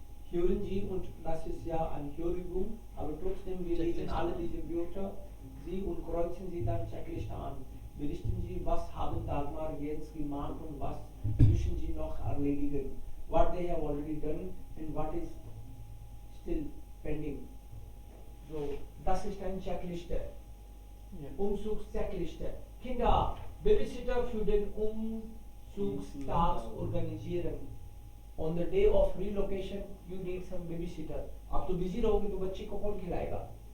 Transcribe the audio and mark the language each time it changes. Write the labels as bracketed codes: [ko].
[de] Hören Sie, und das ist ja eine Hörübung, aber trotzdem, wir lesen alle diese Wörter, Sie und kreuzen Sie dann Checkliste an. Berichten Sie, was haben Dagmar jetzt gemacht und was müssen Sie noch erledigen? [en] What they have already done and what is still pending. [de] So, das ist eine Checkliste. Umzugscheckliste. Kinder, Babysitter für den Umzugstag organisieren. [en] On the day of relocation, you need some babysitter. [hi] आप तो busy रहोगे तो बच्चे को कौन खिलाएगा?